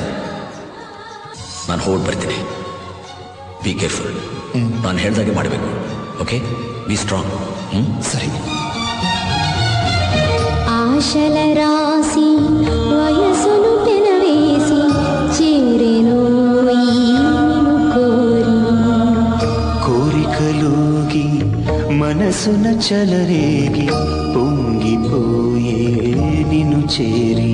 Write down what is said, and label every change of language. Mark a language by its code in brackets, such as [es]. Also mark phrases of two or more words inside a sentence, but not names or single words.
[kn] ನಾನು ಹೊರಟು ಬರ್ತೀನಿ. [en] be careful. [kn] ನಾನು ಹೇಳ್ದಾಗೆ ಮಾಡಬೇಕು. ಓಕೆ, [en] be strong. [kn] ಸರಿ. [te] ఆశల రాసి వయసును పెనవేసి చేరెను ఈను కోరి కోరికలోగి మనసున చలరేగి పొంగిపోయే నిన్ను చేరి